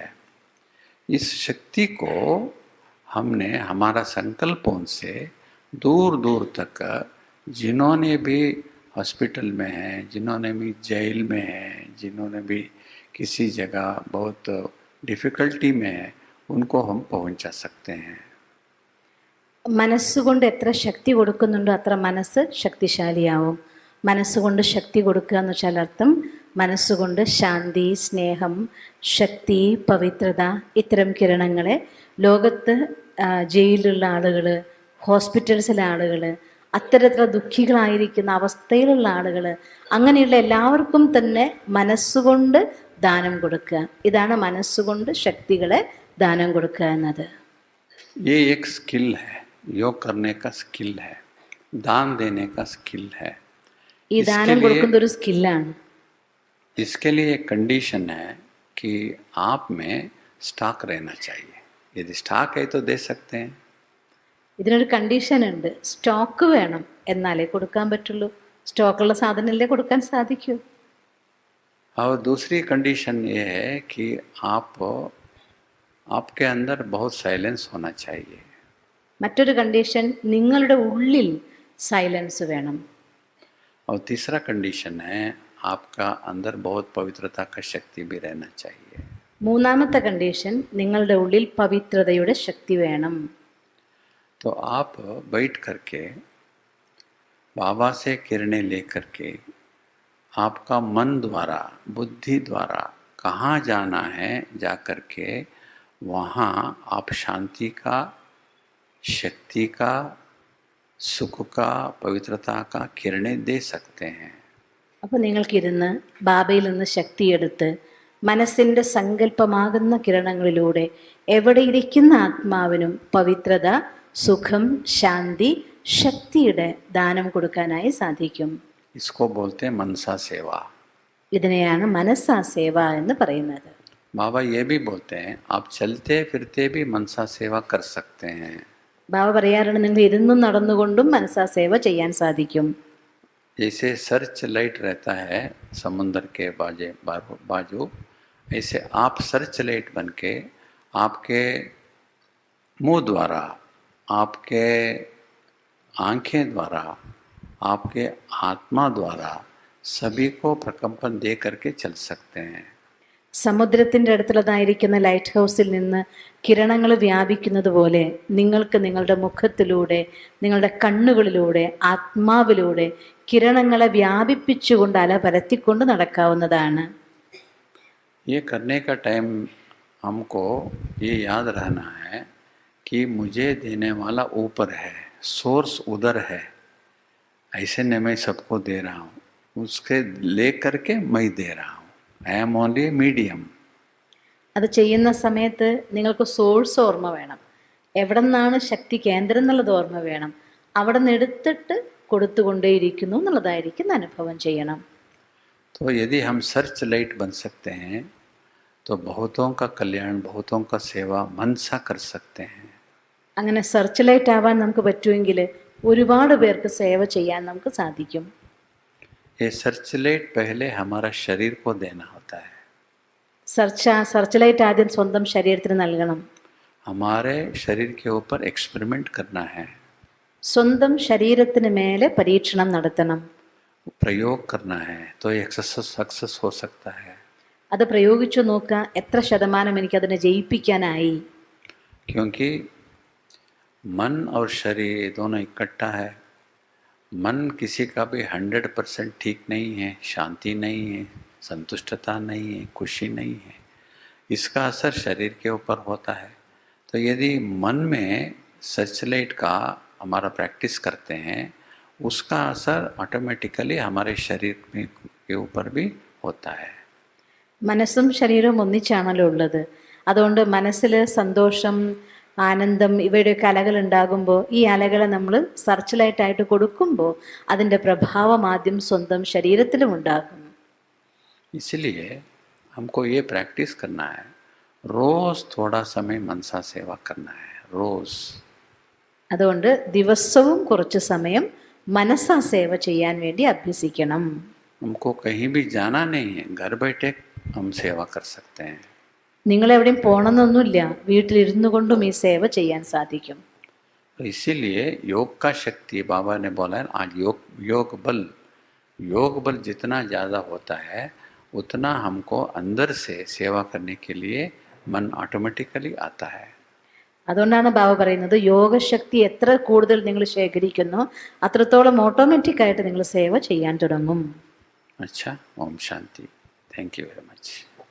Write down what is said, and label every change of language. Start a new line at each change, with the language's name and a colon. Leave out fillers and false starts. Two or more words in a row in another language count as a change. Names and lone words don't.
Hindi: इस शक्ति को हमने हमारा संकल्पों से दूर दूर तक जिन्होंने भी हॉस्पिटल में है, जिन्होंने भी जेल में है, जिन्होंने भी किसी जगह बहुत डिफ़िकल्टी में है, उनको हम पहुंचा सकते हैं.
Malayalam: മനസ്സുകൊണ്ട് എത്ര ശക്തി കൊടുക്കുന്നുണ്ടോ അത്ര മനസ്സ് ശക്തിശാലിയാവും. മനസ്സുകൊണ്ട് ശക്തി കൊടുക്കുക എന്ന് വെച്ചാൽ അർത്ഥം മനസ്സുകൊണ്ട് ശാന്തി, സ്നേഹം, ശക്തി, പവിത്രത ഇത്തരം കിരണങ്ങളെ ലോകത്ത് ജയിലിലുള്ള ആളുകൾ, ഹോസ്പിറ്റൽസിലെ ആളുകൾ, അത്തരത്തിലുള്ള ദുഃഖികളായിരിക്കുന്ന അവസ്ഥയിലുള്ള ആളുകൾ, അങ്ങനെയുള്ള എല്ലാവർക്കും തന്നെ മനസ്സുകൊണ്ട് ദാനം കൊടുക്കുക. ഇതാണ് മനസ്സുകൊണ്ട് ശക്തികളെ ദാനം കൊടുക്കുക എന്നത്.
Hindi: ये एक स्किल है, योग करने का स्किल है, दान देने का स्किल है.
Malayalam: ഈ ദാനം കൊടുക്കുന്ന ഒരു സ്കില്ലാണ്.
Hindi: इसके लिए एक कंडीशन है कि आप में स्टॉक रहना चाहिए. यदि स्टॉक है तो दे सकते हैं.
Malayalam: ഇതിനൊരു കണ്ടീഷൻ ഉണ്ട്, സ്റ്റോക്ക് വേണം, എന്നാലേ കൊടുക്കാൻ പറ്റുള്ളൂ. സ്റ്റോക്കുള്ള സാധനമല്ലേ കൊടുക്കാൻ സാധിക്കൂ.
Hindi: और दूसरी कंडीशन ये है कि आपके अंदर बहुत साइलेंस होना चाहिए.
Malayalam: മറ്റൊരു കണ്ടീഷൻ നിങ്ങളുടെ ഉള്ളിൽ സൈലൻസ് വേണം.
Hindi: और तीसरा कंडीशन है आपका अंदर बहुत पवित्रता का शक्ति भी रहना चाहिए.
Malayalam: മൂന്നാമത്തെ കണ്ടീഷൻ നിങ്ങളുടെ ഉള്ളിൽ പവിത്രതയുടെ ശക്തി വേണം.
Hindi: तो आप बैठ करके बाबा से किरणें लेकर के आपका मन द्वारा, बुद्धि द्वारा कहाँ जाना है, जा कर के वहाँ आप शांति का, शक्ति का, सुख का, पवित्रता का किरणें दे सकते हैं.
Malayalam: അപ്പോൾ നിങ്ങൾക്കിരുന്ന് ബാബയിൽ നിന്ന് ശക്തിയെടുത്ത് മനസ്സിൻ്റെ സങ്കല്പമാകുന്ന കിരണങ്ങളിലൂടെ എവിടെ ഇരിക്കുന്ന ആത്മാവിനും പവിത്രത, സുഖം, ശാന്തി, ശക്തിയുടെ ദാനം കൊടുക്കാനായി സാധിക്കും.
Hindi: इसको बोलते हैं मनसा सेवा.
Malayalam: ഇതിനെയാണ് മനസാ സേവ എന്ന് പറയുന്നത്.
Hindi: बाबा ये भी बोलते हैं आप चलते फिरते भी मनसा सेवा कर सकते हैं.
Malayalam: ബാബ പറയാറുണ്ട്, നിങ്ങൾ ഇരുന്നും നടന്നുകൊണ്ടും മനസാ സേവ ചെയ്യാൻ സാധിക്കും.
Hindi: जैसे
English: search light
Hindi: रहता है समुद्र के बाजू, ऐसे आप
English: search light
Hindi: बन के आपके मुंह द्वारा, आपके आंखें द्वारा, आपके आत्मा द्वारा सभी को प्रकंपन दे करके चल सकते हैं.
Malayalam: സമുദ്രത്തിൻ്റെ അടുത്തുള്ളതായിരിക്കുന്ന
English: light house
Malayalam: നിന്ന് കിരണങ്ങൾ വ്യാപിക്കുന്നത് പോലെ നിങ്ങൾക്ക് നിങ്ങളുടെ മുഖത്തിലൂടെ, നിങ്ങളുടെ കണ്ണുകളിലൂടെ, ആത്മാവിലൂടെ കിരണങ്ങളെ വ്യാപിപ്പിച്ചുകൊണ്ട് അല പരത്തിക്കൊണ്ട് നടക്കാവുന്നതാണ്.
Hindi: ये करने का टाइम हमको ये याद रहना है कि मुझे देने वाला ऊपर है, सोर्स उधर है, ऐसे नहीं मैं सबको दे रहा हूँ, उसके ले करके मैं दे रहा हूँ।
English: I am only medium.
Malayalam: അത് ചെയ്യുന്ന സമയത്ത് നിങ്ങൾക്ക് സോഴ്സ് ഓർമ്മ വേണം, എവിടെ നിന്നാണ് ശക്തി കേന്ദ്രം എന്നുള്ളത് ഓർമ്മ വേണം, അവിടെ നിന്ന് എടുത്തിട്ട് കൊടുത്തുകൊണ്ടേയിരിക്കുന്നു എന്നുള്ളതായിരിക്കും അനുഭവം ചെയ്യണം.
Hindi: तो यदि हम
English: search light
Hindi: बन सकते हैं तो बहुतों का कल्याण, बहुतों का सेवा मन सा कर सकते हैं.
Malayalam: അങ്ങനെ
English: search light
Malayalam: ആവാൻ നമുക്ക് പറ്റുമെങ്കിൽ ഒരുപാട് പേർക്ക് സേവ ചെയ്യാൻ നമുക്ക് സാധിക്കും.
Hindi: ये
English: search light
Hindi: पहले हमारा शरीर को देना होता है.
English: search light
Malayalam: ആദ്യം സ്വന്തം ശരീരത്തിന് നൽകണം.
Hindi: हमारे शरीर के ऊपर एक्सपेरिमेंट करना है,
Malayalam: സ്വന്തം ശരീരത്തിന് മേലെ പരീക്ഷണം നടത്തണം,
Hindi: प्रयोग करना है, तो ये सक्सेस हो सकता है.
Malayalam: അത് പ്രയോഗിച്ചു നോക്കുക എത്ര ശതമാനം എനിക്കതിനെ ജയിപ്പിക്കാനായി.
Hindi: क्योंकि मन और शरीर दोनों इकट्ठा है. मन किसी का भी 100% ठीक नहीं है, शांति नहीं है, संतुष्टता नहीं है, खुशी नहीं है. इसका असर शरीर के ऊपर होता है. तो यदि मन में
English: search light
Hindi: का हमारा प्रैक्टिस करते हैं, उसका असर ऑटोमेटिकली हमारे शरीर में के ऊपर भी होता है.
Malayalam: മനസ്സും ശരീരവും ഒന്നിച്ചാണല്ലോ ഉള്ളത്. അതുകൊണ്ട് മനസ്സിൽ സന്തോഷം, ആനന്ദം ഇവയുടെയൊക്കെ അലകൾ ഉണ്ടാകുമ്പോൾ ഈ അലകളെ നമ്മൾ
English: search light
Malayalam: കൊടുക്കുമ്പോൾ അതിൻ്റെ പ്രഭാവം ആദ്യം സ്വന്തം ശരീരത്തിലും ഉണ്ടാകും.
Hindi: इसलिए हमको ये प्रैक्टिस करना है, रोज थोड़ा समय मनसा सेवा करना है, रोज.
Malayalam: അതുകൊണ്ട് ദിവസവും കുറച്ച് സമയം മനസ്സാ സേവ ചെയ്യാൻ വേണ്ടി അഭ്യസിക്കണം.
Hindi: हमको कहीं भी जाना नहीं है, घर बैठे हम सेवा कर सकते हैं.
Malayalam: നിങ്ങൾ എവിടെയും പോകണമെന്നൊന്നുമില്ല, വീട്ടിലിരുന്നു കൊണ്ടും ഈ സേവ ചെയ്യാൻ സാധിക്കും.
Hindi: तो इसीलिए योग का शक्ति, बाबा ने बोला है आज योग बल जितना ज़्यादा होता है उतना हमको अंदर से सेवा करने के लिए मन ऑटोमेटिकली आता है.
Malayalam: അതുകൊണ്ടാണ് ബാബ പറയുന്നത് യോഗശക്തി എത്ര കൂടുതൽ നിങ്ങൾ ശേഖരിക്കുന്നോ അത്രത്തോളം ഓട്ടോമാറ്റിക്കായിട്ട് നിങ്ങൾ സേവ ചെയ്യാൻ തുടങ്ങും.
Hindi: अच्छा, ओम शांति.
English: thank you very much.